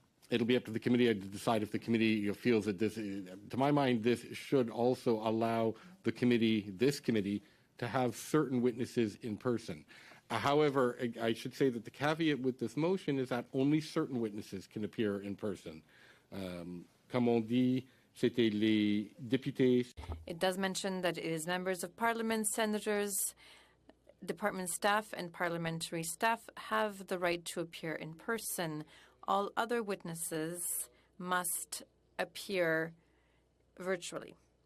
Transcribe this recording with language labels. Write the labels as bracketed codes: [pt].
[en] It'll be up to the committee to decide if the committee feels that this, to my mind, this should also allow the committee, this committee, to have certain witnesses in person. However, I should say that the caveat with this motion is that only certain witnesses can appear in person. [fr] Comme on dit, c'était les députés. [en] It does mention that it is members of Parliament, senators, department staff, and parliamentary staff have the right to appear in person. All other witnesses must appear virtually.